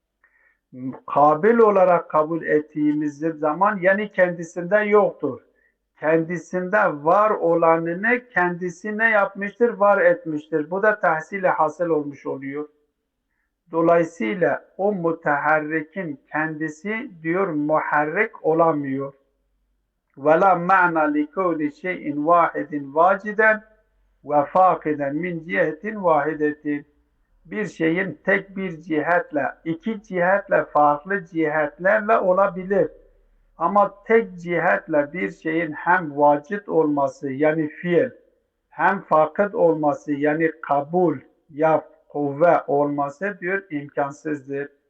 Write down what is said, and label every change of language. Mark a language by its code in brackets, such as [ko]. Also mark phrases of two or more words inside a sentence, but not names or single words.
[tr] Kabil olarak kabul ettiğimiz zaman yani kendisinde yoktur. kendisinde var olanını kendisi ne yapmıştır? Var etmiştir. Bu da tahsil-i hasıl olmuş oluyor. Dolayısıyla o müteharrikin kendisi diyor muharrik olamıyor. [ar] وَلَا مَعْنَى لِكَوْلِ شَيْءٍ وَاحِدٍ وَاجِدًا وَفَاقِدًا مِنْ cihetin وَاحِدَةٍ. [tr] Bir şeyin tek bir cihetle, iki cihetle, farklı cihetlerle olabilir. Ama tek cihetle bir şeyin hem vacid olması yani fiil, hem fakir olması yani kabul ya kuvve olması diyor imkansızdır.